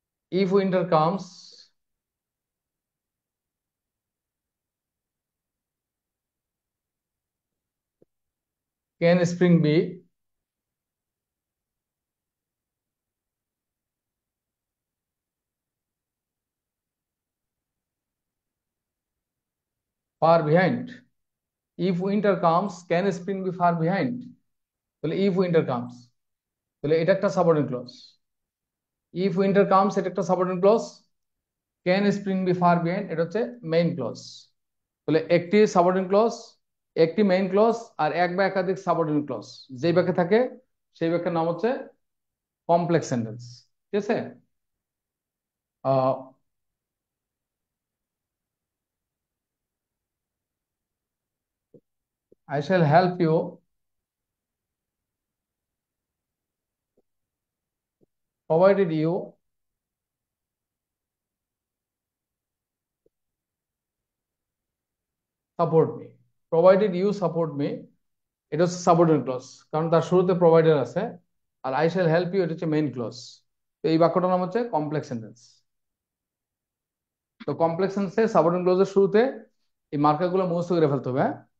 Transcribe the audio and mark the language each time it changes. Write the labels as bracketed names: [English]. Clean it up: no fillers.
[English] if winter comes, can spring be far behind? If winter comes, can spring be far behind? [Bangla] তাহলে [English] if winter comes, [Bangla] তাহলে এটা একটা subordinate clause. if winter comes এটা একটা subordinate clause. [English] can spring be far behind [Bangla] এটা হচ্ছে main clause. তাহলে একটি সাবঅর্ডিনেট ক্লজ, একটি মেইন ক্লজ, আর এক বা একাধিক সাবঅর্ডিনেট ক্লজ যেই বাক্যে থাকে সেই বাক্যের নাম হচ্ছে কমপ্লেক্স সেন্টেন্স। ঠিক আছে? [English] I shall help you provided you support me। provided you support me [Bangla] এটা হচ্ছে সাবঅর্ডিনেট ক্লজ, কারণ তার শুরুতে প্রোভাইডার আছে। আর [English] I shall help you [Bangla] এটা হচ্ছে মেইন ক্লজ। তো এই বাক্যটার নাম হচ্ছে কমপ্লেক্স সেন্টেন্স। তো কমপ্লেক্স সেন্টেন্সে সাবঅর্ডিনেট ক্লজের শুরুতে এই মার্কারগুলো মুখস্থ করে ফেলতে হবে, হ্যাঁ।